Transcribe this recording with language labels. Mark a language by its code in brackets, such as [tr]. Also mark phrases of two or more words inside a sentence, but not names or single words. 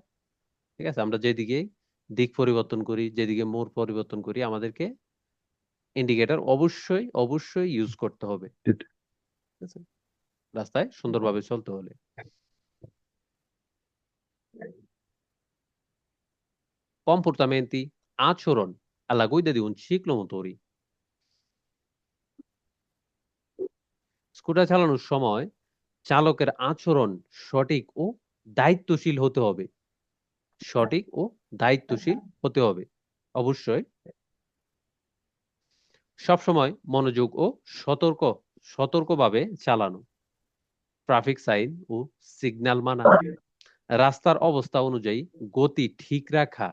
[bn] ঠিক আছে, আমরা যেদিকে দিক পরিবর্তন করি, যেদিকে মোড় পরিবর্তন করি, আমাদেরকে ইন্ডিকেটর অবশ্যই অবশ্যই ইউজ করতে হবে। ঠিক আছে, রাস্তায় সুন্দরভাবে চলতে হলে। [it] Comportamenti, আচরণ alla guida di un ciclomotori. [bn] স্কুটার চালানোর সময় চালকের আচরণ সঠিক ও দায়িত্বশীল হতে হবে। সঠিক ও দায়িত্বশীল হতে হবে অবশ্যই। সবসময় মনোযোগ ও সতর্কভাবে চালানো, ট্রাফিক সাইন ও সিগন্যাল মানা, রাস্তার অবস্থা অনুযায়ী গতি ঠিক রাখা।